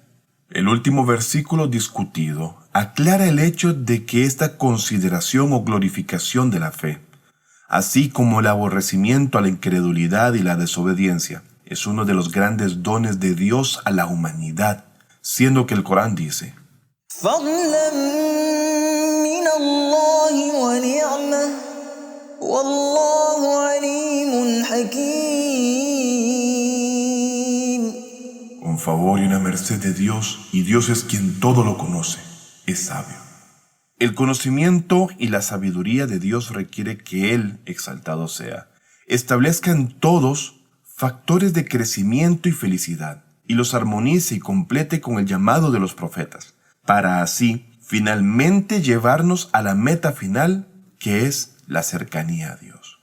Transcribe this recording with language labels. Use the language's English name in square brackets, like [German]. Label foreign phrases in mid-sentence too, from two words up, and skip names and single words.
[Spanish] El último versículo discutido aclara el hecho de que esta consideración o glorificación de la fe, así como el aborrecimiento a la incredulidad y la desobediencia, es uno de los grandes dones de Dios a la humanidad, siendo que el Corán dice: [Arabic] فضلا من الله ونعمة والله عليم حكيم. [Spanish] un favor y una merced de Dios, y Dios es quien todo lo conoce, es sabio. El conocimiento y la sabiduría de Dios requiere que Él, exaltado sea, establezca en todos factores de crecimiento y felicidad, y los armonice y complete con el llamado de los profetas, para así finalmente llevarnos a la meta final, que es la cercanía a Dios.